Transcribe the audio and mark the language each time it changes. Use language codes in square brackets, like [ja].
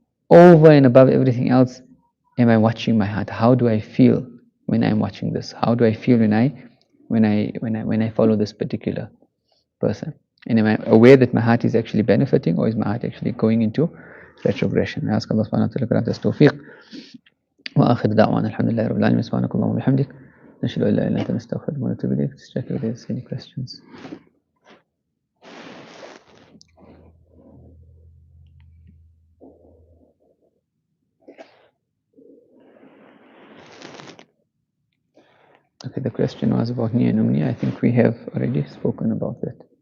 [en] Over and above everything else, am I watching my heart? How do I feel when I'm watching this? How do I feel when I follow this particular person? And am I aware that my heart is actually benefiting, or is my heart actually going into retrogression? I ask Allah subhanahu wa ta'ala to grant us tawfiq. [ar] وآخر دعوانا الحمد لله رب العالمين سبحانك اللهم وبحمدك نشهد أن لا إله إلا أنت نستغفرك ونتوب إليك. [en] Let's check if there's any questions. Okay, the question was about Niya and Umniya. I think we have already spoken about that.